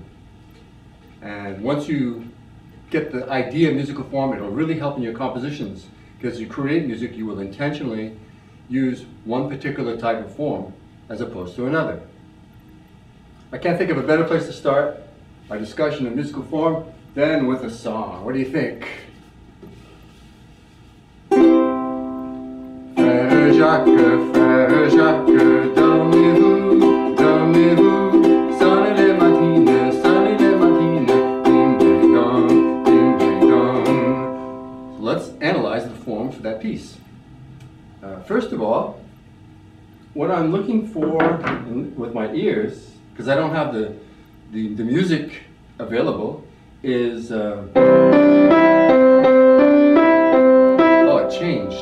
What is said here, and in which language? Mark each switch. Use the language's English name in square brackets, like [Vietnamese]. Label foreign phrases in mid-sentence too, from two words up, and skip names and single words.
[English] And once you get the idea of musical form, it'll really help in your compositions. Because as you create music, you will intentionally use one particular type of form as opposed to another. I can't think of a better place to start my discussion of musical form than with a song. What do you think? [French] Frère Jacques, dormez-vous, dormez-vous, sonnez les matines, ding ding dong, ding ding dong. [English] So let's analyze the form for that piece. First of all, what I'm looking for with my ears, because I don't have the music available, is oh, it changed.